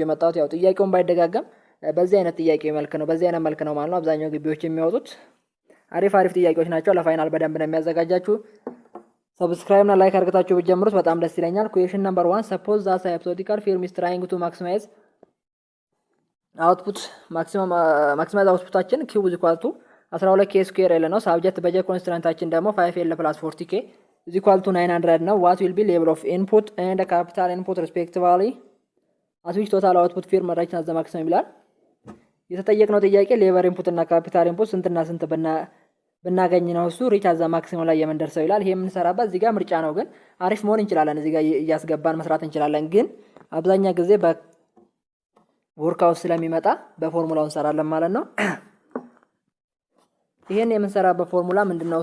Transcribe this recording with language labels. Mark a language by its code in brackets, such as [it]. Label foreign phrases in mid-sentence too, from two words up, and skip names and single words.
[am] የመጣሁት። ያው ጥያቄውን ባይደጋገም በዚህ አይነት ጥያቄ መልክ ነው ማለት ነው አብዛኛው ግቢዎች የሚያወጡት። አሪፍ ጥያቄዎች ናቸው። ለፋይናል በደንብ ነው የሚያዘጋጃችሁ። ሰብስክራይብ እና ላይክ አድርጋችሁ ብትጀምሩት በጣም ደስ ይለኛል። [en] question number [am] 1 [en] suppose that hypothetical firm is trying to maximize output maximize አውትፑታችን q is equal to 12k square L [am] ነው። ሳብጀክት በጀት ኮንስትራንታችን ደግሞ [en] 5l plus 40k is equal to 900 [am] ነው። [en] what will be level of input and capital input respectively at which total output firm reach as the maximum [am] ይላል። የተጠየቅነው ጥያቄ [en] labour input [am] እና [en] capital input [am] ስንትና ስንት ብናገኝ ነው እሱ [en] reach as maximum [am] ላይ የምንደርሰው ይላል። ይሄ የምንሰራበት እዚህ ጋር ምርጫ ነው፣ ግን አሪፍ መሆን እንችላለን። እዚህ ጋር እያስገባን መስራት እንችላለን፣ ግን አብዛኛ ጊዜ በወርክአውት ስለሚመጣ በፎርሙላው እንሰራለን ማለት ነው። ይሄን የምንሰራበት ፎርሙላ ምንድነው?